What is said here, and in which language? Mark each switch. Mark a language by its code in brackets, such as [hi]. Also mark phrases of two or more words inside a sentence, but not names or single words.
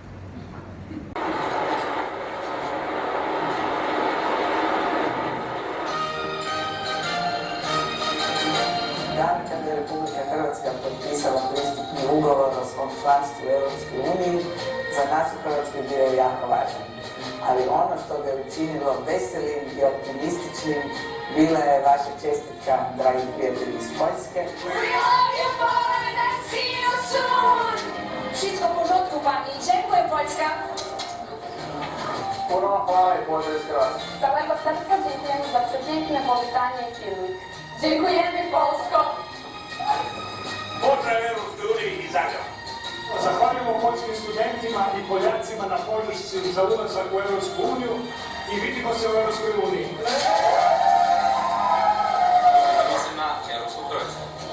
[hr] Dan kada je Republika Hrvatska potpisala pristupni ugovor o svom članstvu u Europskoj uniji, za nas u Hrvatskoj bio je jako važan. Ali ono što ga je učinilo veselim i optimističnim bila je vaša čestitka, dragi prijatelji iz Poljske. [pl] Wszystko w porządku, pani. Dziękuję, Polska. [hr] Puno hvala i pozdrav iz Hrvatske. [pl] Z całego serca dziękujemy za przepiękne powitanie i filmik. Dziękujemy, Polsko. [hr] Pozdrav Europskoj uniji i Zagreb. Zahvaljujemo poljskim studentima i Poljacima na podršci za ulazak u Europsku uniju i vidimo se u Europskoj uniji. Mislim na Europsku Hrvatsku.